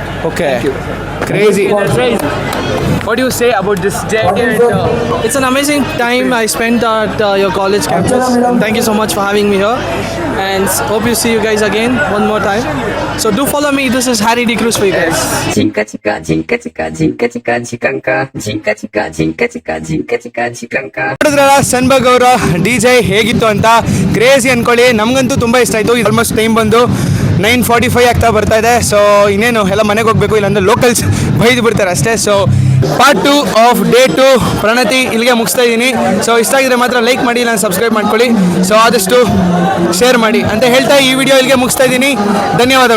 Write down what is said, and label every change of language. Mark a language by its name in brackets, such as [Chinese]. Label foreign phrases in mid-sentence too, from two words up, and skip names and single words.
[English] Okay. Thank you. Crazy. That's crazy. What do you say about this day? It's an amazing time I spent at your college campus. Thank you so much for having me here, and hope you see you guys again one more time. So do follow me. This is Harry D. Cruz for you guys. Jinka chika jinka chika jinka chika jikanka jinka chika jinka chika jinka chika jikanka. [Kannada] ನೋಡಿದ್ರಲ್ಲ ಸನ್ಬಗ್ ಅವರ DJ ಹೇಗಿತ್ತು ಅಂತ. ಕ್ರೇಜಿ ಅನ್ಕೊಳ್ಳಿ, ನಮಗಂತೂ ತುಂಬ ಇಷ್ಟ ಆಯಿತು. [English] almost time [Kannada] ಬಂದು 9:45 ಆಗ್ತಾ ಬರ್ತಾ ಇದೆ. ಸೊ ಇನ್ನೇನು ಎಲ್ಲ ಮನೆಗೆ ಹೋಗಬೇಕು, ಇಲ್ಲಾಂದ್ರೆ ಲೋಕಲ್ಸ್ ಬೈದು ಬಿಡ್ತಾರೆ ಅಷ್ಟೇ. ಸೊ [English] part 2 of day 2 [Kannada] ಪ್ರಣತಿ ಇಲ್ಲಿಗೆ ಮುಗಿಸ್ತಾ ಇದ್ದೀನಿ. ಸೊ ಇಷ್ಟ ಆಗಿದ್ರೆ ಮಾತ್ರ ಲೈಕ್ ಮಾಡಿ, ನಾನು ಸಬ್ಸ್ಕ್ರೈಬ್ ಮಾಡ್ಕೊಳ್ಳಿ. ಸೊ ಆದಷ್ಟು ಶೇರ್ ಮಾಡಿ ಅಂತ ಹೇಳ್ತಾ ಈ ವಿಡಿಯೋ ಇಲ್ಲಿಗೆ ಮುಗಿಸ್ತಾ ಇದ್ದೀನಿ.